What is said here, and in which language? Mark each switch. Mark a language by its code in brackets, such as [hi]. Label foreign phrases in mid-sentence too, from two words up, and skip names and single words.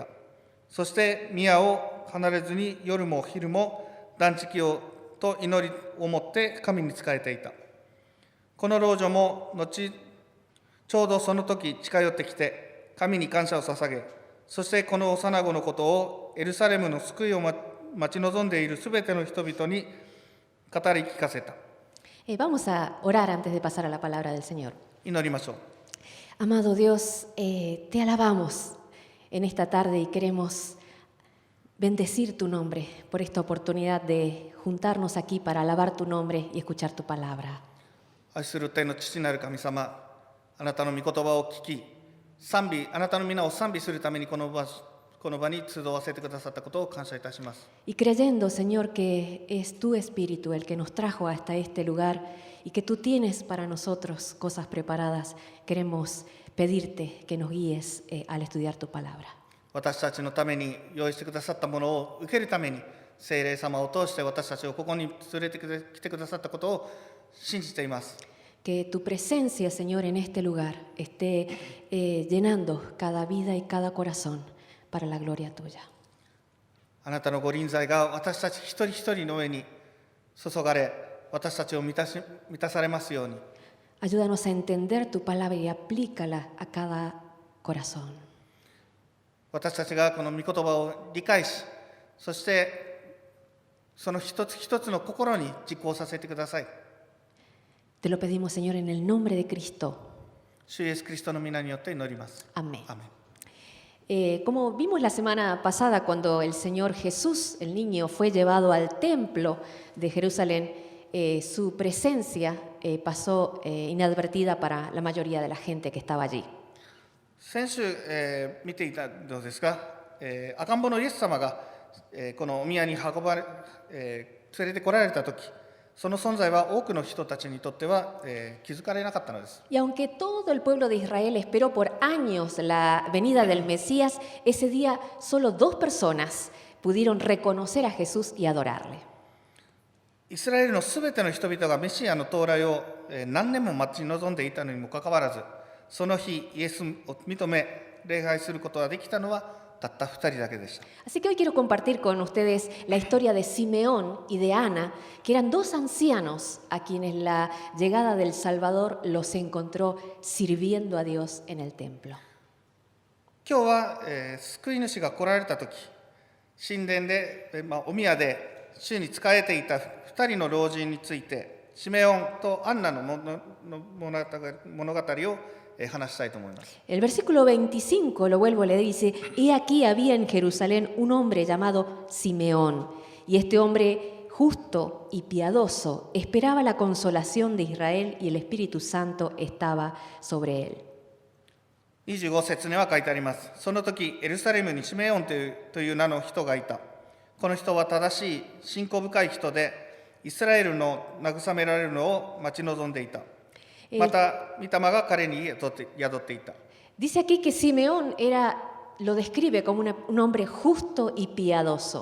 [ja] そして宮を離れずに夜も昼も断食と祈りをもって神に仕えていた。この老女もちょうどその時近寄ってきて神に感謝を捧げ、そしてこの幼子のことをエルサレムの救いを待ち望んでいるすべての人々に語り聞かせた。 [es] Vamos a orar antes de pasar a la palabra del Señor. [ja] 祈りましょう。 [es] Amado Dios, te alabamos en esta tarde y queremos bendecir tu nombre por esta oportunidad de juntarnos aquí para alabar tu nombre y escuchar tu palabra. [ja] 愛する天の父なる神様、あなたの御言葉を聞き、あなたの皆を賛美するためにこの場に集わせてくださったことを感謝いたします。 [es] Y creyendo, Señor, que es tu Espíritu el que nos trajo hasta este lugar y que tú tienes para nosotros cosas preparadas, queremos pedirte que nos guíes al estudiar tu palabra. [ja] 私たちのために用意してくださったものを受けるために、聖霊様を通して私たちをここに連れてきてくださったことを信じています。 [es] Que tu presencia, Señor, en este lugar esté llenando cada vida y cada corazón para la gloria tuya. [ja] あなたのご臨在が私たち一人一人の上に注がれ、私たちを満たされますように。 [es] Ayúdanos a entender tu palabra y aplícala a cada corazón. [ja] 私たちがこの御言葉を理解し、そしてその一つ一つの心に実行させてください。 [es] Te lo pedimos, Señor, en el nombre de Cristo. [ja] 主イエスキリストの皆によって祈ります。 [es] Amén. [ja] アメン。 [es] Como vimos la semana pasada cuando el Señor Jesús, el niño, fue llevado al templo de Jerusalén, su presencia pasó inadvertida para la mayoría de la gente que estaba allí. [ja] 先週、見ていたのですが、赤ん坊のイエス様が、このお宮に連れてこられたとき、その存在は多くの人たちにとっては、気づかれなかったのです。 [es] Y aunque todo el pueblo de Israel esperó por años la venida del Mesías, ese día solo 2 personas pudieron reconocer a Jesús y adorarle. [ja] イスラエルのすべての人々がメシアの到来を、何年も待ち望んでいたのにもかかわらず、その日イエスを認め礼拝することができたのはたった2人だけでした。 [es] Así que hoy quiero compartir con ustedes la historia de Simeón y de Ana, que eran 2 ancianos a quienes la llegada del Salvador los encontró sirviendo a Dios en el templo. [ja] 今日は、救い主が来られたとき、神殿で、お宮で主に仕えていた2人の老人について、シメオンとアンナの物語を話したいと思います。 [es] El versículo 25, lo vuelvo a leer, dice: He aquí había en Jerusalén un hombre llamado Simeón, y este hombre justo y piadoso esperaba la consolación de Israel y el Espíritu Santo estaba sobre él. [ja] 25 節には書いてあります。その時エルサレムにシメオンという名の人がいた。この人は正しい信仰深い人で、イスラエルの慰められるのを待ち望んでいた。また御霊が彼に宿っていた。 [es] Dice aquí que Simeón lo describe como un hombre justo y piadoso.